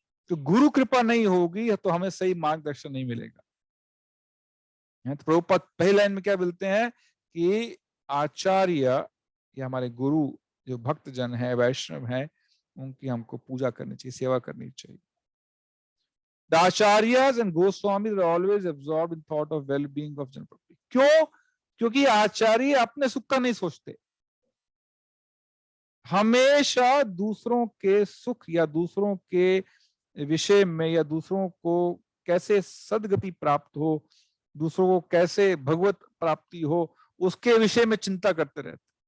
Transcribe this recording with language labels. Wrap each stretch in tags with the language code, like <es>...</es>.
<hi>तो गुरु कृपा नहीं होगी तो हमें सही मार्गदर्शन नहीं मिलेगा। तो प्रभुपाद पहली लाइन में क्या बोलते हैं कि आचार्य या हमारे गुरु जो भक्त जन है, वैष्णव है, उनकी हमको पूजा करनी चाहिए, सेवा करनी चाहिए।</hi> <en>The acharyas and Goswamis are always absorbed in thought of well-being of general public.</en> <hi>क्यों? क्योंकि आचार्य अपने सुख का नहीं सोचते, हमेशा दूसरों के सुख या दूसरों के विषय में या दूसरों को कैसे सदगति प्राप्त हो, दूसरों को कैसे भगवत प्राप्ति हो, उसके विषय में चिंता करते रहते,</hi>